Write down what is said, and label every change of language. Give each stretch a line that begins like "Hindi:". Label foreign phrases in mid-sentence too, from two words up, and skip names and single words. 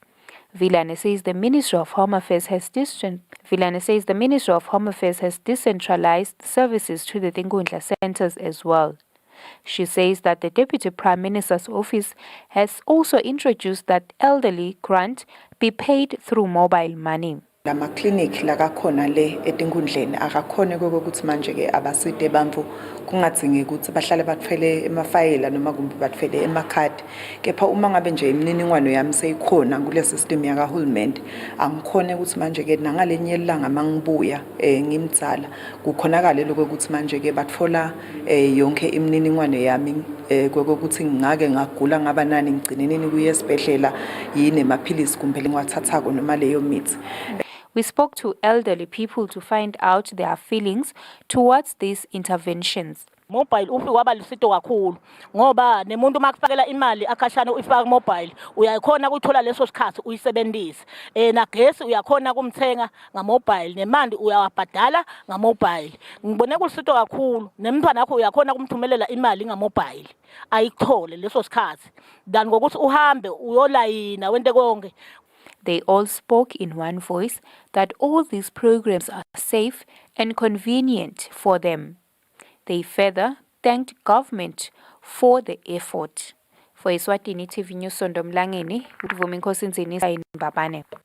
English: Vilane says the Ministry of Home Affairs has decentralized services to the Tingundla centers as well. She says that the Deputy Prime Minister's office has also introduced that elderly grant be paid through mobile money.
Swati: Lama clinic lakakhona le etingundleni akakhona kokuthi manje ke abaside bamvu kungadzingi ukuthi bahlale bathwele emafayela noma kumbe bathwele emakhadi kepha uma ngabe nje imininingwane yami seyikhona kule system yakahulumende angikhone ukuthi manje ke nangalenye ilanga mangibuya ngimdzala kukhonakala lokho ukuthi manje ke batfola yonke imininingwane yami kokuthi ngake ngagula ngaba nani ngigcineneni kuye esibhedlela yini emaphilisi kumbe ngiwathathako noma leyo mithi.
English: We spoke to elderly people to find out their feelings towards these interventions.
Swati: Mobile ufike waba lusito kakhulu ngoba nemuntu makufakela imali akhashana uyifaka mobile uyakhona ukuthola leso sikhathi uyisebenzise na gesi uyakhona kumthenga ngamobile nemandi uyawabhadala ngamobile. Ngibone kulusito kakhulu nemntwana wakho uyakhona kumthumelela imali ngamobile ayithole leso sikhathi than ngokuthi uhambe uyolayina wente konke.
English: They all spoke in one voice that all these programs are safe and convenient for them. They further thanked government for the effort. For Eswatini TV News, Sondo Mlangeni, Vuminkosi Nzinisa in Babane.